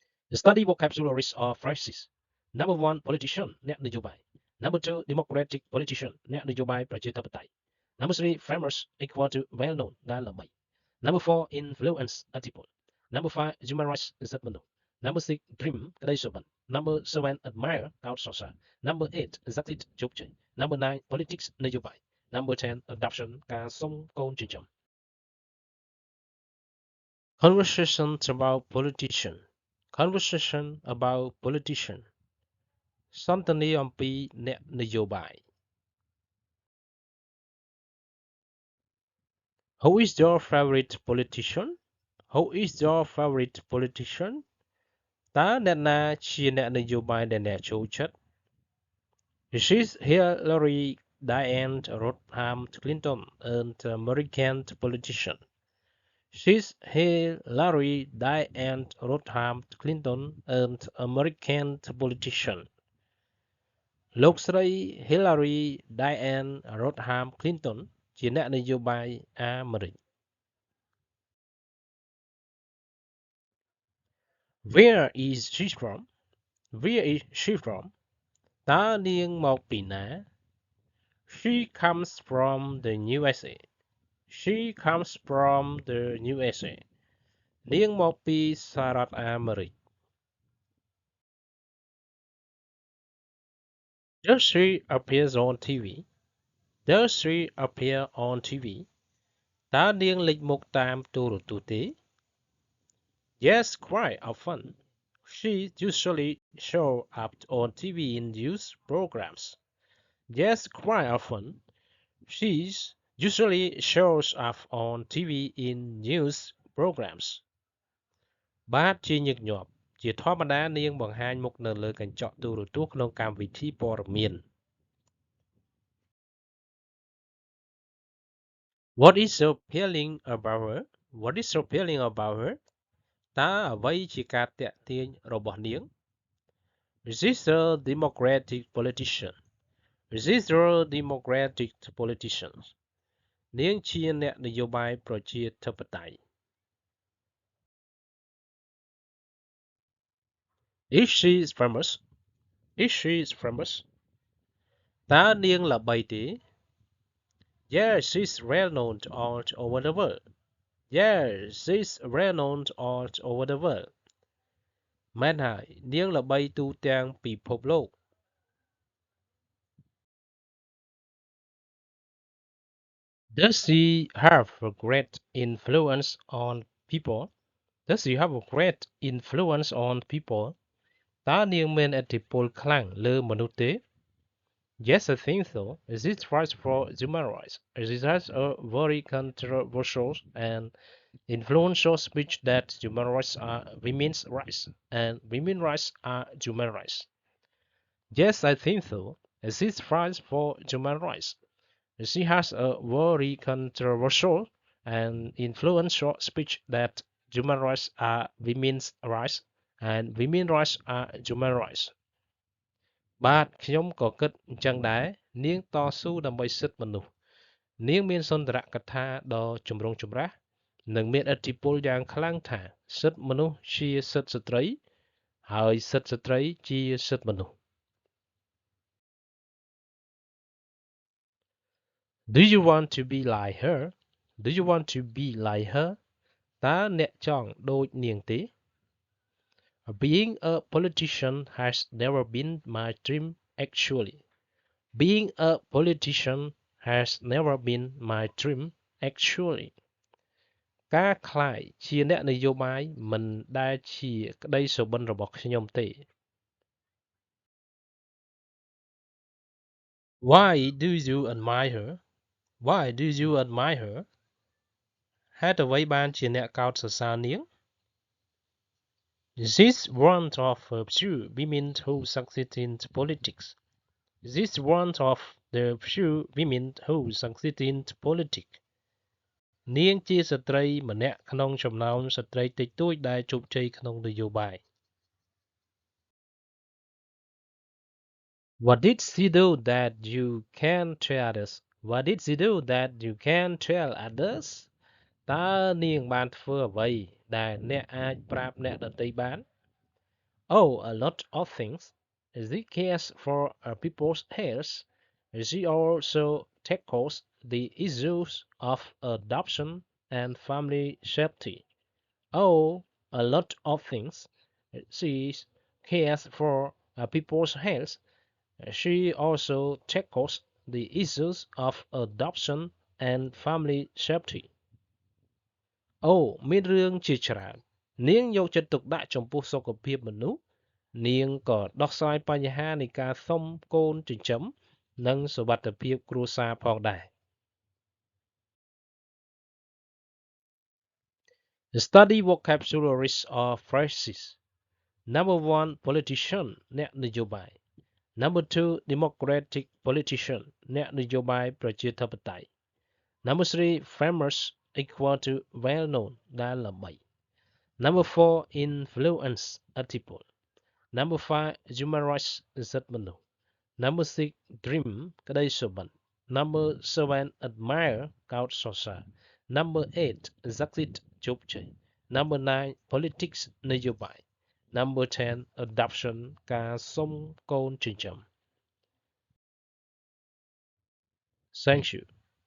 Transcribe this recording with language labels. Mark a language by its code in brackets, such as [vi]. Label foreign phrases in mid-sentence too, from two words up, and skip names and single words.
[en] Study vocabularies of phrases. Number 1, politician, [km] អ្នកនយោបាយ. [en] Number 2, democratic politician, [km] អ្នកនយោបាយប្រជាធិបតេយ្យ. [en] Number 3, famous equal to well known [km] ដែលល្បី. [en] Number 4, influence ឥទ្ធិពល. Number 5, human rights [km] សិទ្ធិមនុស្ស. [en] Number 6, dream ក្តីសុបិន. Number 7, admire [km] កោតសរសើរ. [en] Number 8, succeed ជោគជ័យ. Number 9, politics នយោបាយ. Number 10, adoption [km] ការសុំកូនចិញ្ចឹម. [en] Conversations about politician. Conversation about politician. [km] សន្ទនាអំពីអ្នកនយោបាយ. [en] Who is your favorite politician? Who is your favorite politician? [km] តើអ្នកណាជាអ្នកនយោបាយដែលអ្នកចូលចិត្ត? [en] This is Hillary Diane Rodham Clinton, an American politician. She's Hillary Diane Rodham Clinton, an American politician. [km] លោកស្រី Hillary Diane Rodham Clinton ជាអ្នកនយោបាយអាមេរិក. [en] Where is she from? Where is she from? [km] តើនាងមកពីណា? [en] She comes from the USA. She comes from the USA. [km] នាងមកពីសហរដ្ឋអាមេរិក. [en] Does she appear on TV? Does she appear on TV? [km] តើនាងលេចមុខតាមទូរទស្សន៍ទេ? [en] Yes, quite often. She usually shows up on TV in news programs. Yes, quite often. She usually shows up on TV in news programs. [km] បាទជាញឹកញាប់ ជាធម្មតានាងបង្ហាញមុខនៅលើកញ្ចក់ទូរទស្សន៍ក្នុងកម្មវិធីព័ត៌មាន. [en] What is so appealing about her? What is so appealing about her? [km] តើអ្វីជាការទាក់ទាញរបស់នាង? [en] Is this a democratic politician? Is this a democratic politician? [km] នាងជាអ្នកនយោបាយប្រជាធិបតេយ្យ. [en] Is she famous? Is she famous? [km] តើនាងល្បីទេ? [en] Yes, she's well known all over the world. Yes, she's well known all over the world. [km] មែនហើយ នាងល្បីទូទាំងពិភពលោក. [en] Does she have a great influence on people? Does she have a great influence on people? [km] តើនាងមានឥទ្ធិពលខ្លាំងលើមនុស្សទេ? [en] Yes, I think so. Is it right for human rights? Is it a very controversial and influential speech that human rights are women's rights and women's rights are human rights? Yes, I think so. Is it right for human rights? She has a very controversial and influential speech that human rights are women's rights and women's rights are human rights. [km] បាទខ្ញុំក៏គិតអញ្ចឹងដែរ នាងតស៊ូដើម្បីសិទ្ធិមនុស្ស នាងមានសុន្ទរកថាដ៏ចម្រូងចម្រាស និងមានឥទ្ធិពលយ៉ាងខ្លាំងថាសិទ្ធិមនុស្សជាសិទ្ធិស្ត្រី ហើយសិទ្ធិស្ត្រីជាសិទ្ធិមនុស្ស. [en] Do you want to be like her? Do you want to be like her? [km] តើអ្នកចង់ដូចនាងទេ? [en] Being a politician has never been my dream actually. Being a politician has never been my dream actually. [km] ការក្លាយជាអ្នកនយោបាយមិនដែលជាក្តីសុបិនរបស់ខ្ញុំទេ. [en] Why do you admire her? Why do you admire her? [km] ហេតុអ្វីបានជាអ្នកកោតសរសើរនាង? [en] She's one of the few women who succeed in politics. She's one of the few women who succeed in politics. [km] នាងជាស្ត្រីម្នាក់ក្នុងចំណោមស្ត្រីតិចតួចដែលជោគជ័យក្នុងនយោបាយ. [en] What did she do that you can tell others? What did she do that you can tell others? [km] តើនាងបានធ្វើអ្វីដែលអ្នកអាចប្រាប់អ្នកដទៃបាន? [en] Oh, a lot of things. She cares for people's health. She also tackles the issues of adoption and family safety. Oh, a lot of things. She cares for people's health. She also tackles the issues of adoption and family safety. [km] អូមានរឿងជាច្រើននាងយកចិត្តទុកដាក់ចំពោះសុខភាពមនុស្សនាងក៏ដោះស្រាយបញ្ហានៃការសុំកូនចិញ្ចឹមនិងសុវត្ថិភាពគ្រួសារផងដែរ [en] Study vocabularies or phrases. Number 1 politician [km] អ្នកនយោបាយ [en] Number 2 democratic politician [km] អ្នកនយោបាយប្រជាធិ [en] បតេយ្យ Number 3 famous equal to well known [km] ដែលល្បី [en] Number 4 influence ឥទ្ធិពល Number 5 human rights [km] សិទ្ធិមនុស្ស [en] Number 6 dream ក្តីសុបិន Number 7 admire [km] កោតសរសើរ [en] Number 8 succeed ជោគជ័យ Number 9 politics នយោបាយ Number 10 adoption [km] ការសុំកូនចិញ្ចឹម [en] Thank you